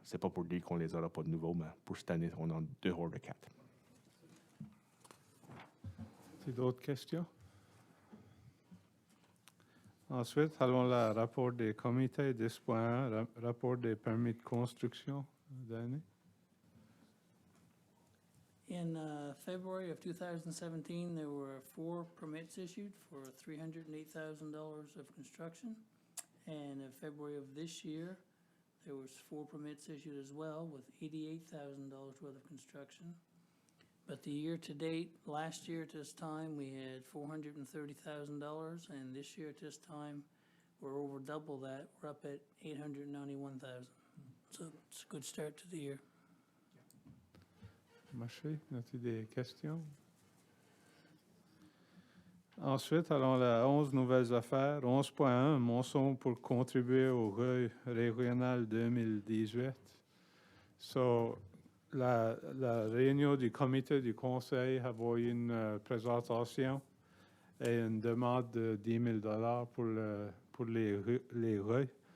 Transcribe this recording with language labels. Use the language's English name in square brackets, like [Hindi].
[French] C'est pas pour dire qu'on les aura pas de nouveau, mais pour cette année, on a 2 hors de 4. D'autres questions? Ensuite, allons au rapport des comités 10.1, rapport des permis de construction d'année. [English] In February of 2017, there were 4 permits issued for $308,000 of construction. And in February of this year, there was 4 permits issued as well with $88,000 worth of construction. But the year to date, last year at this time, we had $430,000, and this year at this time, we're over double that. We're up at $891,000. So it's a good start to the year. [French] Marché, as-tu des questions? Ensuite, allons à la 11 nouvelles affaires. 11.1, motion pour contribuer au REU régional 2018. So, la réunion du comité du Conseil a envoyé une présentation et une demande de $10,000 pour les REU.